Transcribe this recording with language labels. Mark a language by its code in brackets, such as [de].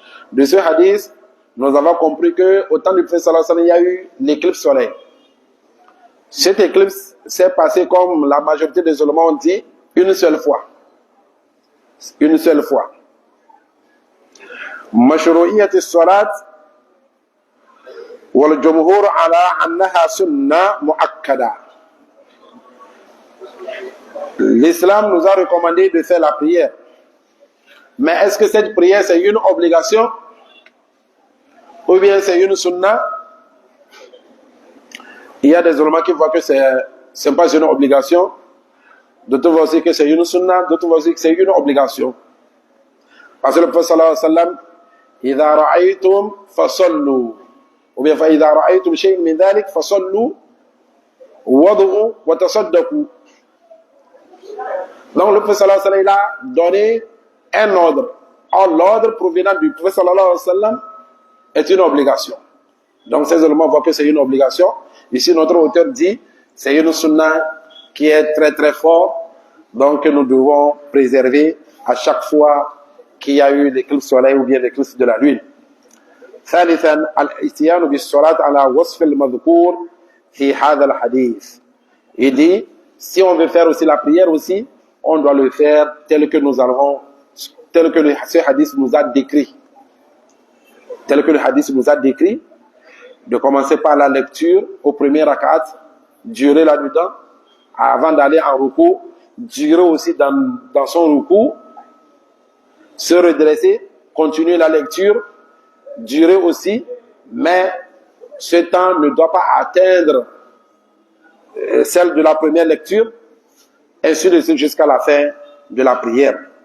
[fr] De ce hadith, nous avons compris que au temps du prophète sallallahu alayhi wa sallam, il y a eu l'éclipse solaire. Cette éclipse s'est passée, comme la majorité des ulémas ont dit, une seule fois. Une seule fois. [ar] مشروعية الصلاة والجمهور على أنها سنة مؤكدة. [fr] L'islam nous a recommandé de faire la prière. Mais est-ce que cette prière c'est une obligation ou bien c'est une sunna? Il y a des ulémas qui voient que c'est pas une obligation, d'autres voient aussi que c'est une sunna, d'autres voient aussi que c'est une obligation. Parce que le prophète sallallahu alayhi wa sallam, [ar] إذا رأيتم فصلوا [fr] ou bien [ar] فإذا رأيتم شيء من ذلك فصلوا وضعوا وتصدقوا. [fr] Donc le prophète sallallahu alayhi wa sallam a donné un ordre. Or l'ordre provenant du prophète sallallahu alayhi wa sallam est une obligation. Donc ces éléments voient que c'est une obligation. Ici notre auteur dit c'est une sunna qui est très très forte, donc que nous devons préserver à chaque fois qu'il y a eu l'éclipse solaire ou bien l'éclipse de la lune. [ar] ثالثا الاتيان بالصلاة على وصف المذكور في هذا الحديث. [fr] Il dit si on veut faire aussi la prière aussi, on doit le faire tel que nous avons, tel que ce hadith nous a décrit. Tel que le hadith nous a décrit, de commencer par la lecture au premier rakat, durer là-dedans, avant d'aller en ruku, durer aussi dans son ruku, se redresser, continuer la lecture, durer aussi, mais ce temps ne doit pas atteindre celle de la première lecture, ainsi de suite jusqu'à la fin de la prière.